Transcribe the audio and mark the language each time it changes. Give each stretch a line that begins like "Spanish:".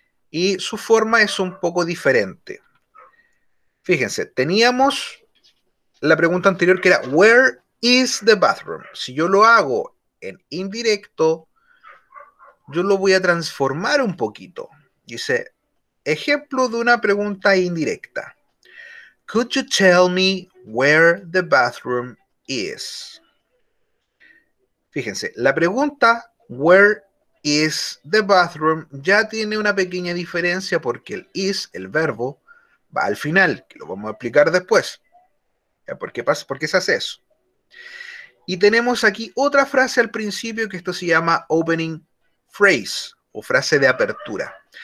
Spanish: Y su forma es un poco diferente. Fíjense, teníamos la pregunta anterior que era,
English: ¿Where is the bathroom?
Spanish: Si yo lo hago en indirecto, yo lo voy a transformar un poquito. Dice, ejemplo de una pregunta indirecta.
English: Could you tell me where the bathroom is?
Spanish: Fíjense, la pregunta
English: where is the bathroom
Spanish: ya tiene una pequeña diferencia porque el is, el verbo, va al final, que lo vamos a explicar después. ¿Por qué se hace eso? Y tenemos aquí otra frase al principio que esto se llama opening phrase o frase de apertura.